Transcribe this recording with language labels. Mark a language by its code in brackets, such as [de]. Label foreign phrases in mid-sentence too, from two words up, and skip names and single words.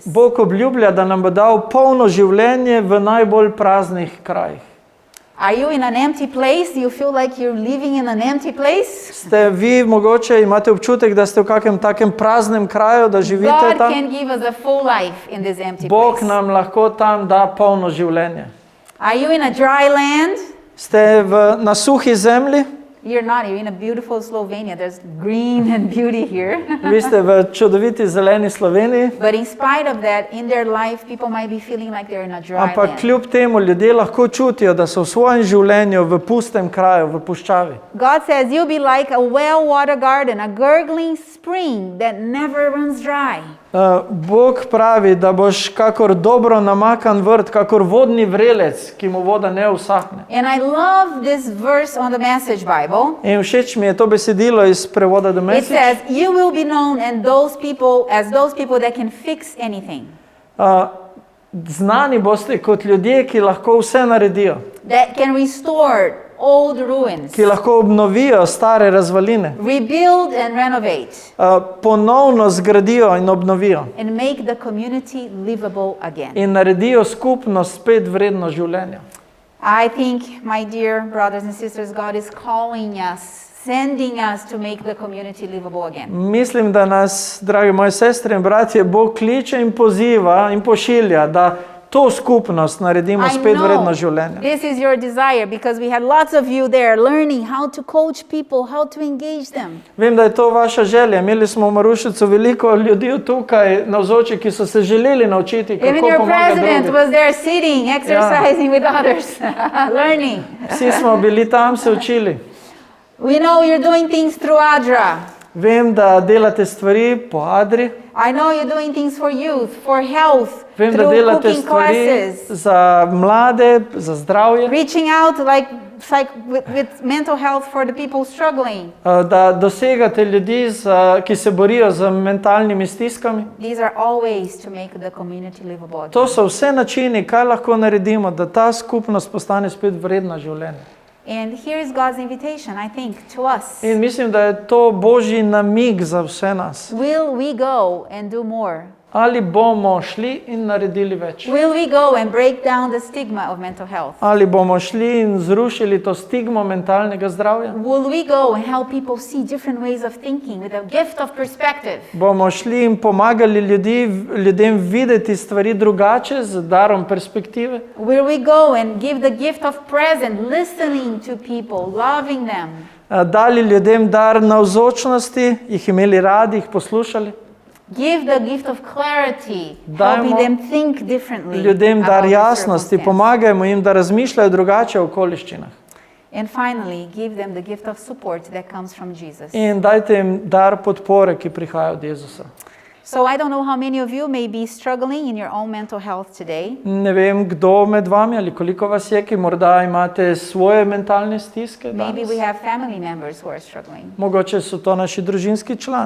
[sl] Bog obljublja, da nam bo dal polno življenje v najbolj praznih krajih. [en] Are you in an empty place? Do you feel like you're living in an empty place? [sl] Ste vi mogoče, imate občutek, da ste v kakem takem praznem kraju, da živite [en] God [sl] tam? [en] can give us a full life in this empty [sl] Bog [en] place. [sl] nam lahko tam da polno življenje. [en] Are you in a dry land? [sl] Ste na suhi zemlji? [en] You're not. You're in a beautiful Slovenia. There's green and beauty here. [sl] Vi ste v čudoviti zeleni Sloveniji, [en] But in spite of that, in their life, people might be feeling like they're in a dry [sl] ampak [en] land. [sl] kljub temu ljudje lahko čutijo, da so v svojem življenju v pustem kraju, v puščavi. [en] God says you'll be like a well-watered garden, a gurgling spring that never runs dry. [sl] Bog pravi, da boš kakor dobro namakan vrt, kakor vodni vrelec, ki mu voda ne usahne. [en] And I love this verse on the Message Bible. [sl] In všeč mi je to besedilo iz prevoda The [en] It Message. says, you will be known and those people that can fix anything. [sl] Znani boste kot ljudje, ki lahko vse naredijo, [en] That can restore old ruins. [sl] ki lahko obnovijo stare razvaline, [en] Rebuild and renovate. [sl] ponovno zgradijo in obnovijo [en] And make the community livable again. [sl] in naredijo skupnost spet vredno življenja. [en] I think, my dear brothers and sisters, God is calling us, sending us to make the community livable again. [sl] Mislim, da nas, dragi moji sestre in bratje, Bog kliče in poziva in pošilja, da to skupnost naredimo spet vredno življenje. [en] This is your desire because we had lots of you there learning how to coach people, how to engage them. [sl] Vem, da je to vaša želja. Imeli smo v Marušicu veliko ljudi tukaj navzoči, ki so se želeli naučiti, [en] Even [sl] kako [en] your [sl] pomagati [en] president [sl] drugim. [en] was there sitting, exercising with others, learning. [sl] Vsi smo bili tam, se učili. [en] We know you're doing things through ADRA. [sl] Vem, da delate stvari po Adri. [en] I know you're doing things for youth, for health, [sl] Vem, da [en] through [sl] delate [en] cooking [sl] stvari [en] classes. [sl] za mlade, za zdravje. [en] Reaching out like with mental health for the people struggling. [sl] Da dosegate ljudi, ki se borijo z mentalnimi stiskami. [en] These are all ways to make the community livable. [sl] To so vse načini, kaj lahko naredimo, da ta skupnost postane spet vredna življenja. [en] And here is God's invitation, I think, to us. [sl] In mislim, da je to Božji namig za vse nas. [en] Will we go and do more? [sl] Ali bomo šli in naredili več? [en] Will we go and break down the stigma of mental health? [sl] Ali bomo šli in zrušili to stigmo mentalnega zdravja? [en] Will we go and help people see different ways of thinking with a gift of perspective? [sl] Bomo šli in pomagali ljudem videti stvari drugače z darom perspektive? [en] Will we go and give the gift of present, listening to people, loving them? [sl] Dali ljudem dar navzočnosti, jih imeli radi, jih poslušali? [en] Give the gift of clarity, helping them think differently. [sl] Ljudem dar [en] about the [sl] jasnosti, [en] circumstance. [sl] pomagajmo jim, da razmišljajo drugače v okoliščinah. [en] And finally, give them the gift of support that comes from Jesus. [sl] In dajte jim dar podpore, ki prihaja od Jezusa. [en] So I don't know how many of you may be struggling in your own mental health today. [sl] Ne vem, kdo med vami ali koliko vas je, ki morda imate svoje mentalne stiske [en] Maybe [sl] danes. [en] we have family members who are struggling. [sl] Mogoče so to naši družinski člani.